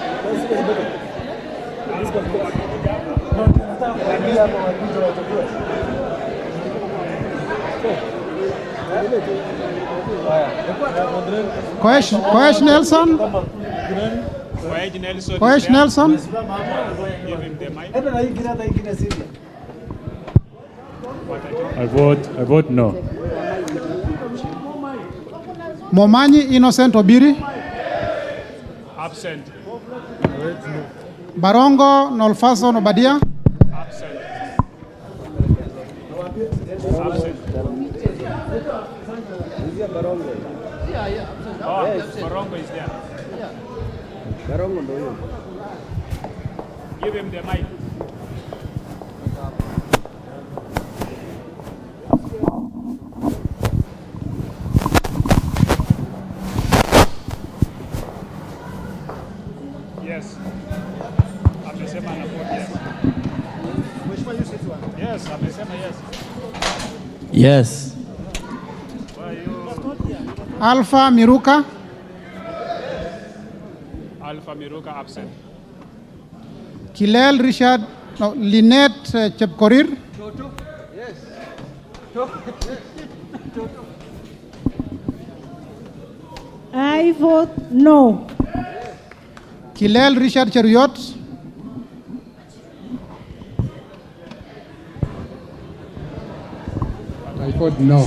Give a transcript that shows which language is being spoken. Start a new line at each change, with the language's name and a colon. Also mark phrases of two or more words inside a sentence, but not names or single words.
English: Koesh Nelson. Koesh Nelson. Give him the mic. I vote no. Momanyi Innocent Obiri. Absent. Barongo Nolfason Obadia. Absent. Absent. Oh, Barongo is there. Give him the mic. Yes.
Swahili: Amesema na
English: vote yes. Yes,
Swahili: amesema yes.
English: Yes. Alpha Miruka. Alpha Miruka absent. Kilel Richard. No, Lynette Chepkorir. Yes. I vote no. Kilel Richard Cheruyot. I vote no.